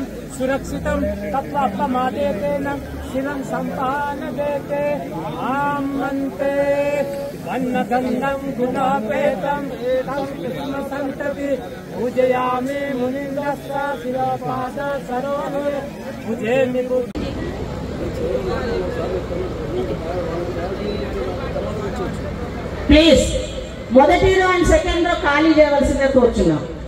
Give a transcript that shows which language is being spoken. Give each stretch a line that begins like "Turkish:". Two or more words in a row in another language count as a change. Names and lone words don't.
Sanskrit: सुरक्षितं तत्त्वप्रमादेतेन शिवं सम्पादयते आमन्ते वन्नगन्धं गुणापेतं तं कृष्णसन्तति पूजयामि मुनिन्द्रस्य शिवपाद सरोवे पूजयामि.
Telugu: ప్లీజ్ మొదటి రో
English: and second row
Telugu: ఖాళీ చేయవలసిందిగా కోరుచున్నాం.